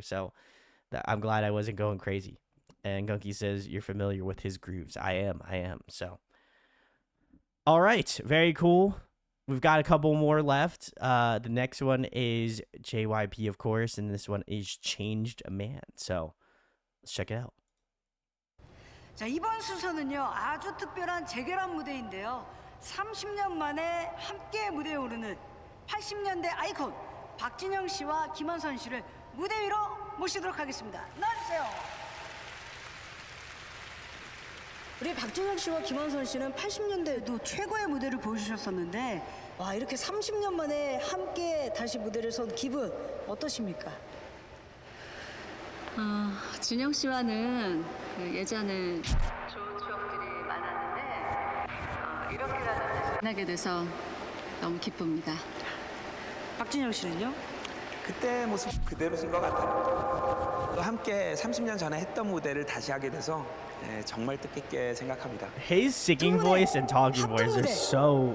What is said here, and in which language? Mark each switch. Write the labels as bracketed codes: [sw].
[en] So I'm glad I wasn't going crazy. And Gunky says you're familiar with his grooves. I am. So all right, very cool. We've got a couple more left. The next one is JYP, of course, and this one is Changed Man. So let's check it out. [ko] 자, 이번 순서는요, 아주 특별한 재결합 무대인데요. 30년 만에 함께 무대에 오르는 80년대 아이콘 박진영 씨와 김원선 씨를 무대 위로 모시도록 하겠습니다. 나와주세요. 우리 박진영 씨와 김원선 씨는 80년대에도 최고의 무대를 보여주셨었는데 와, 이렇게 30년 만에 함께 다시 무대를 선 기분 어떠십니까? 준영 씨와는 예전에 좋은 추억들이 많았는데 이렇게라도 만나게 돼서 너무 기쁩니다. 박진영 씨는요? 그때 모습 그대로신 것 같아요. 또 함께 30년 전에 했던 무대를 다시 하게 돼서 정말 뜻깊게 생각합니다. [en] His singing voice and talking voice are so